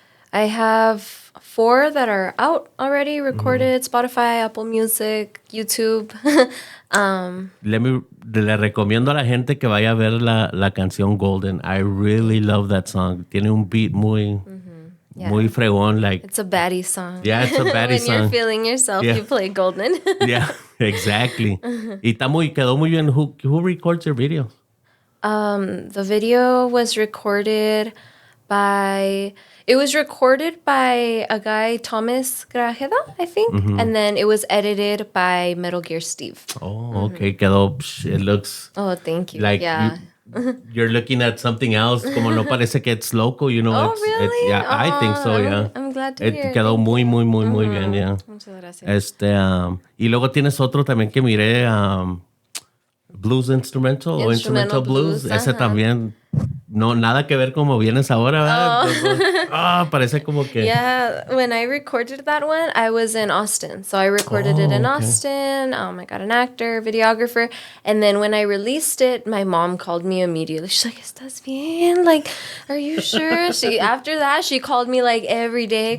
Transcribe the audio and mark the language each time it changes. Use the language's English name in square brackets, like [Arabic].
[English] I have 4 that are out already, recorded, Spotify, Apple Music, YouTube. [Spanish] Le recomiendo a la gente que vaya a ver la canción Golden. [English] I really love that song. [Spanish] Tiene un beat muy fregón. [English] Like, It's a baddie song. Yeah, it's a baddie when song. When you're feeling yourself, Yeah. you play Golden. Yeah, exactly. [Spanish] Y quedó muy bien. [English] Who records your videos? The video was recorded by a guy, Thomas Grajeda, I think. And then it was edited by Metal Gear Steve. Oh, okay. Quedó, it looks Oh, thank you. like Yeah. you're looking at something else. [Spanish] Como no parece que [English] it's local, Oh, really? Yeah, I think so, yeah. I'm glad to hear. [Spanish] Quedó muy, muy, muy, muy bien, yeah. Muchas gracias. Y luego tienes otro también que miré, Blues Instrumental o Instrumental Blues. Ese también, no, nada que ver como vienes ahora, ¿verdad? Parece como que... [English] Yeah, when I recorded that one, I was in Austin. So I recorded it in Austin. I got an actor, videographer. And then when I released it, my mom called me immediately. She's like, [Spanish] ¿Estás bien? [English] Like, are you sure? After that, she called me like every day.